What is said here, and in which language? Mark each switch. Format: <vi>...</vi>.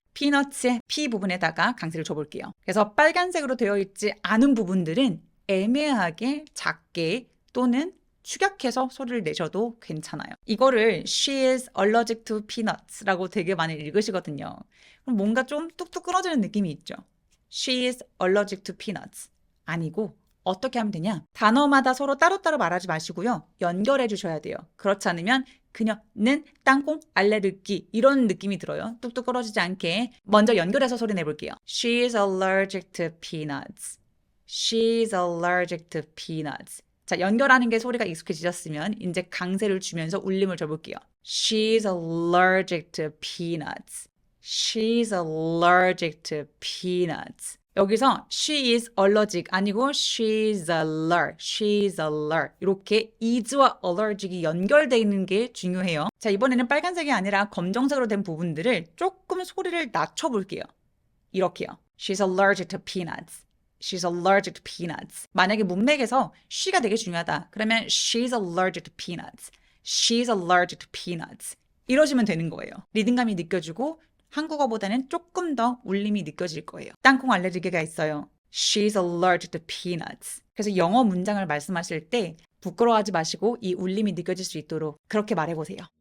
<ko>peanuts의 P 부분에다가 강세를 줘볼게요. 그래서 빨간색으로 되어 있지 않은 부분들은 애매하게 작게 또는 축약해서 소리를 내셔도 괜찮아요. 이거를</ko> <en>she is allergic to peanuts</en> <ko>라고 되게 많이 읽으시거든요. 그럼 뭔가 좀 뚝뚝 끊어지는 느낌이 있죠.</ko> <en>She is allergic to peanuts.</en> <ko>아니고 어떻게 하면 되냐? 단어마다 서로 따로따로 말하지 마시고요. 연결해 주셔야 돼요. 그렇지 않으면 그녀는 땅콩 알레르기 이런 느낌이 들어요. 뚝뚝 끊어지지 않게 먼저 연결해서 소리 내볼게요.</ko> <en>She is allergic to peanuts. She is allergic to peanuts.</en> <ko>자, 연결하는 게 소리가 익숙해지셨으면 이제 강세를 주면서 울림을 줘볼게요.</ko> <en>She's allergic to peanuts. She's allergic to peanuts.</en> <ko>여기서</ko> <en>she is allergic</en> <ko>아니고</ko> <en>she's allergic</en> <ko>이렇게 is와 allergic이 연결되어 있는 게 중요해요. 자, 이번에는 빨간색이 아니라 검정색으로 된 부분들을 조금 소리를 낮춰볼게요. 이렇게요.</ko> <en>She's allergic to peanuts. She's allergic to peanuts.</en> <ko>만약에 문맥에서 she가 되게 중요하다. 그러면</ko> <en>she's allergic to peanuts. She's allergic to peanuts.</en> <ko>이러시면 되는 거예요. 리듬감이 느껴지고 한국어보다는 조금 더 울림이 느껴질 거예요. 땅콩 알레르기가 있어요.</ko> <en>She's allergic to peanuts.</en> <ko>그래서 영어 문장을 말씀하실 때 부끄러워하지 마시고 이 울림이 느껴질 수 있도록 그렇게 말해보세요.</ko>